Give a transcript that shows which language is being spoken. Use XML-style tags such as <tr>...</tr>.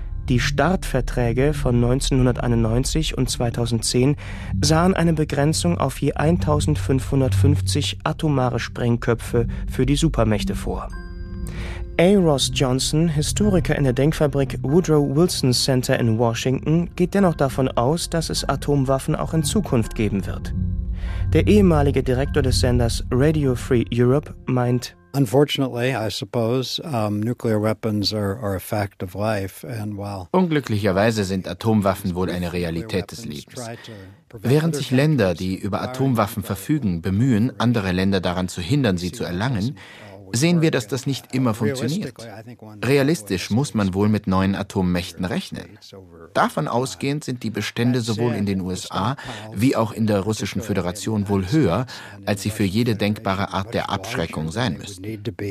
<de>Die Startverträge von 1991 und 2010 sahen eine Begrenzung auf je 1550 atomare Sprengköpfe für die Supermächte vor. A. Ross Johnson, Historiker in der Denkfabrik Woodrow Wilson Center in Washington, geht dennoch davon aus, dass es Atomwaffen auch in Zukunft geben wird. Der ehemalige Direktor des Senders Radio Free Europe meint:</de> <en>Unfortunately, I suppose, nuclear weapons are a fact of life. And while</en> <de>unglücklicherweise sind Atomwaffen wohl eine Realität des Lebens. Während sich Länder, die über Atomwaffen verfügen, bemühen, andere Länder daran zu hindern, sie zu erlangen, sehen wir, dass das nicht immer funktioniert. Realistisch muss man wohl mit neuen Atommächten rechnen. Davon ausgehend sind die Bestände sowohl in den USA wie auch in der Russischen Föderation wohl höher, als sie für jede denkbare Art der Abschreckung sein müssten.</de>